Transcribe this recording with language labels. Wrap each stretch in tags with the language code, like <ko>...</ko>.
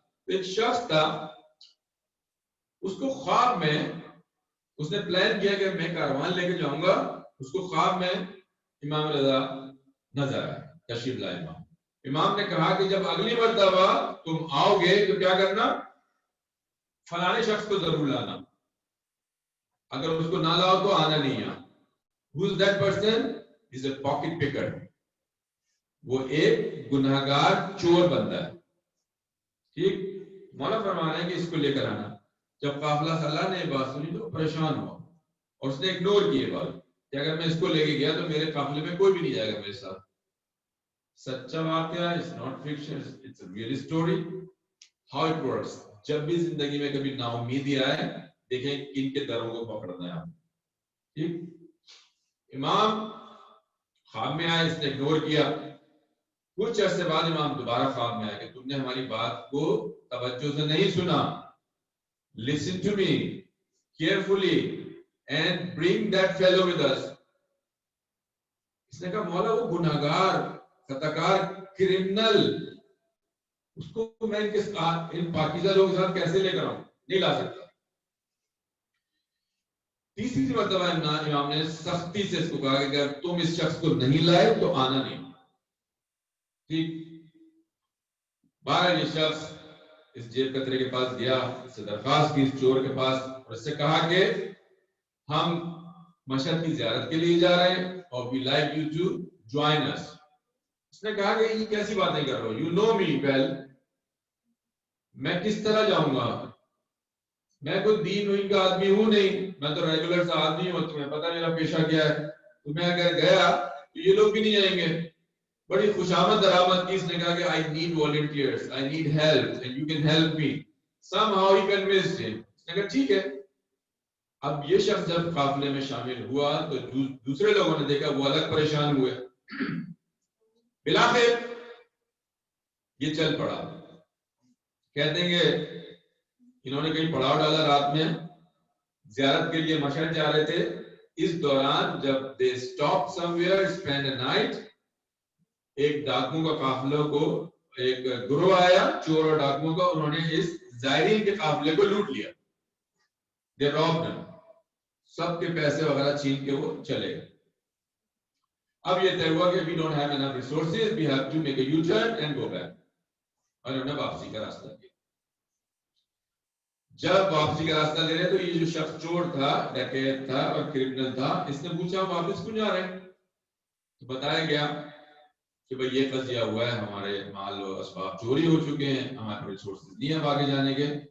<ur>ایک شخص تھا، اس کو خواب میں اس نے پلان کیا کہ میں کاروان لے کے جاؤں گا. اس کو خواب میں امام رضا نظر آئے، تشریف لائے. امام نے کہا کہ جب اگلی مرتبہ تم آؤ گے تو کیا کرنا، فلانے شخص کو ضرور لانا، اگر اس کو نہ لاؤ تو آنا نہیں. یہاں</ur> <en>who is that person is a pocket picker.</en> <ur>وہ ایک گناہگار چور بندہ ہے. ٹھیک، مولا فرما رہے ہیں کہ اس کو لے کر آنا. جب قافلہ صلاح نے یہ بات سنی تو پریشان ہوا اور اس نے اگنور کی یہ بات کہ اگر میں اس کو لے کے گیا تو میرے قافلے میں کوئی بھی نہیں جائے گا میرے ساتھ. سچا واقعہ،</ur> <en>it's not fiction, it's a real story. How it works.</en> <ur>جب بھی زندگی میں کبھی نا امیدی آئے، دیکھیں کن کے دروں کو پکڑنا ہے آپ. ٹھیک، امام خواب میں آئے، اس نے اگنور کیا. کچھ عرصے بعد امام دوبارہ خواب میں آئے کہ تم نے ہماری بات کو توجہ سے نہیں سنا.</ur> <en>Listen to me carefully and bring that fellow with us.</en> <ur>اس نے کہا مولا وہ گناہگار، خطاکار، کرمنل، اس کو میں ان پاکیزہ لوگوں کے ساتھ کیسے لے کر آؤں؟ نہیں لا سکتا. تیسری مرتبہ امام نے سختی سے اس کو کہا کہ اگر تم اس شخص کو نہیں لائے تو آنا نہیں. ٹھیک، بہرحال یہ شخص اس جیب کترے کے پاس گیا، اس سے درخواست کی اس چور کے پاس، اور اس سے کہا کہ ہم مشہد کی زیارت کے لیے جا رہے ہیں اور</ur> <en>we like you to join us.</en> <ur>اس نے کہا کہ یہ کیسی باتیں کر رہے ہو،</ur> <en>you know me well.</en> <ur>میں کس طرح جاؤں گا، میں کوئی دین ہوئی کا آدمی ہوں نہیں، میں تو ریگولر سا آدمی ہوں، تمہیں پتہ میرا پیشہ کیا ہے. تو میں اگر گیا تو یہ لوگ بھی نہیں جائیں گے. بڑی خوشامد درآمد کی. اس نے کہا کہ</ur> <en>I need volunteers, I need help and you can help me. Somehow he convinced him.</en> <ur>اس نے کہا ٹھیک ہے. اب یہ شخص جب قافلے میں شامل ہوا تو دوسرے لوگوں نے دیکھا، وہ الگ پریشان ہوئے. بلاخر یہ چل پڑا. کہتے ہیں کہ انہوں نے کہیں پڑاؤ ڈالا رات میں، زیارت کے لیے مشہد جا رہے تھے. اس دوران جب</ur> <en>they stopped somewhere, spend a night،</en> <ur>ایک ڈاکوؤں کا قافلوں کو ایک گروہ آیا چور اور ڈاکوؤں کا، انہوں نے اس زائرین کے قافلے کو لوٹ لیا.</ur> <en>They robbed them.</en> <ur>سب کے پیسے وغیرہ چھین کے وہ چلے گئے. اب یہ طے ہوا کہ</ur> <en>we don't have enough resources, we have to make a U-turn and go back.</en> <ur>اور انہوں نے واپسی کا راستہ لیا. جب واپسی کا راستہ لے رہے تو یہ جو شخص چور تھا، ڈکیت تھا اور کرمنل تھا، اس نے پوچھا واپس کیوں جا رہے ہیں؟ تو بتایا گیا کہ بھئی یہ قضیہ ہوا ہے، ہمارے مال و اسباب چوری ہو چکے ہیں، ہمارے ریسورسز نہیں ہیں آگے جانے کے.</ur>